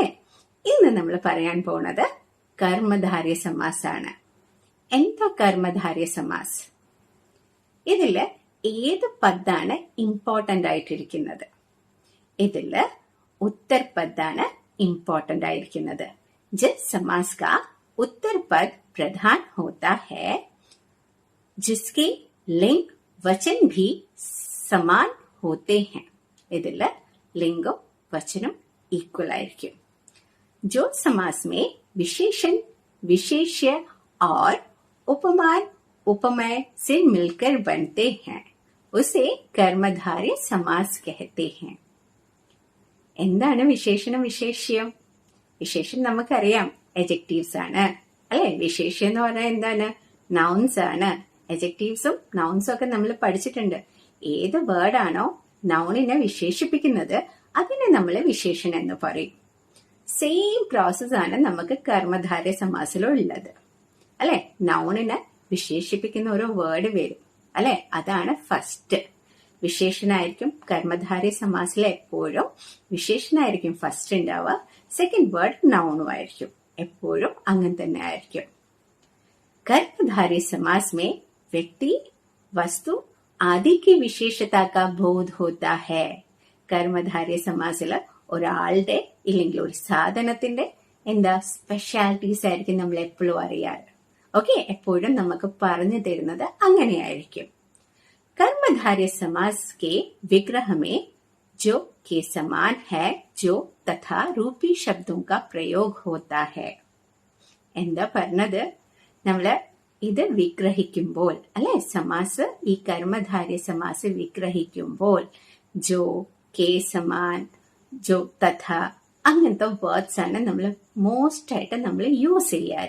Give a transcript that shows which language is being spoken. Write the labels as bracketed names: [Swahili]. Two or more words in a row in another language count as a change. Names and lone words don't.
[Malayalam] ഇന്ന് നമ്മൾ പറയാൻ പോണത് കർമ്മധാരയ സമാസാണ്. എന്താ കർമ്മധാരയ സമാസ്? ഇതില് ഏത് പദാണ് ഇമ്പോർട്ടന്റ് ആയിട്ടിരിക്കുന്നത്? ഇതില് ഉത്തർ പദാണ് ഇമ്പോർട്ടന്റ് ആയിരിക്കുന്നത്. [Hindi] जिस समास का उत्तर पद प्रधान होता है, जिसके लिंग वचन भी समान होते हैं. [Malayalam] ഇതില് ലിംഗം വചനം ഈക്വൽ ആയിരിക്കും. [Hindi] जो समास में विशेषण विशेष्य और उपमान उपमेय से मिलकर बनते हैं, उसे कर्मधारय समास कहते हैं. [Malayalam] എന്താണ് വിശേഷണം വിശേഷ്യം? വിശേഷം നമുക്കറിയാം, എജക്റ്റീവ്സ് ആണ് അല്ലെ. വിശേഷ്യം എന്ന് പറഞ്ഞാൽ എന്താണ്? നൗൺസ് ആണ്. എജക്റ്റീവ്സും നൗൺസും ഒക്കെ നമ്മൾ പഠിച്ചിട്ടുണ്ട്. ഏത് വേർഡാണോ നൗണിനെ വിശേഷിപ്പിക്കുന്നത് അതിനെ നമ്മൾ വിശേഷണം എന്ന് പറയും. [English] same process [Malayalam] ആണ് നമുക്ക് കർമ്മധാരയ സമാസിലുള്ളത് അല്ലെ. നൗണിനെ വിശേഷിപ്പിക്കുന്ന ഒരു വേർഡ് വരും അല്ലെ. അതാണ് ഫസ്റ്റ്. വിശേഷണായിരിക്കും കർമ്മധാരയ സമാസിൽ എപ്പോഴും വിശേഷണായിരിക്കും ഫസ്റ്റ് ഉണ്ടാവുക. [English] second word [Malayalam] നൗണും ആയിരിക്കും. എപ്പോഴും അങ്ങനെ തന്നെ ആയിരിക്കും. [Hindi] कर्मधारय समास में व्यक्ति, वस्तु आदि की विशेषता का बोध होता है. [Malayalam] കർമ്മധാരയ സമാസില് ഒരാളുടെ ഇല്ലെങ്കിൽ ഒരു സാധനത്തിന്റെ എന്താ സ്പെഷ്യാലിറ്റീസ് ആയിരിക്കും നമ്മൾ എപ്പോഴും അറിയാറ്. ഓക്കെ, എപ്പോഴും നമുക്ക് പറഞ്ഞു തരുന്നത് അങ്ങനെയായിരിക്കും. [Hindi] कर्मधारय समास के विग्रह में जो के समान है, जो तथा रूपी शब्दों का प्रयोग होता है. [Malayalam] എന്താ പറഞ്ഞത്? നമ്മള് ഇത് വിഗ്രഹിക്കുമ്പോൾ അല്ലെ, സമാസ് ഈ കർമ്മധാരയ സമാസ് വിഗ്രഹിക്കുമ്പോൾ [Hindi] जो, के समान, जो, तथा [Malayalam] അങ്ങനത്തെ വേർഡ്സ് ആണ് നമ്മൾ മോസ്റ്റ് ആയിട്ട് നമ്മൾ യൂസ് ചെയ്യാറ്.